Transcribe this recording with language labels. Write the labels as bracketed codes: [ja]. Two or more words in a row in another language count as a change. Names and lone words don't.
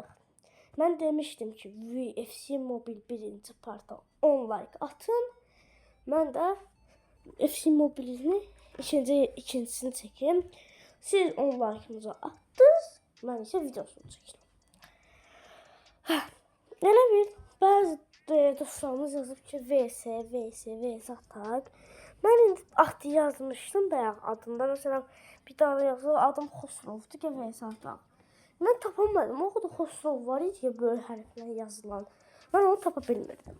[tr] Ben demiştim ki FC Mobile birinci parta 10 like atın. Ben de FC Mobile'ni ikincisini çekeyim. Siz 10 like'ınızı attınız. Ben ise videosunu çekeyim. [az] Elə bir bazı dostlarımız yazıb ki VS ataq. Mən indi atı yazmışdım bayaq adında. Məsələn [tr] bir tane [az] yazılır adım Xosrovdur ki VS ataq. Mən tapamadım. [tr] O kadar [az] Xosrov var idi ki böyle hərflə yazılan. Mən onu tapa bilmirdim.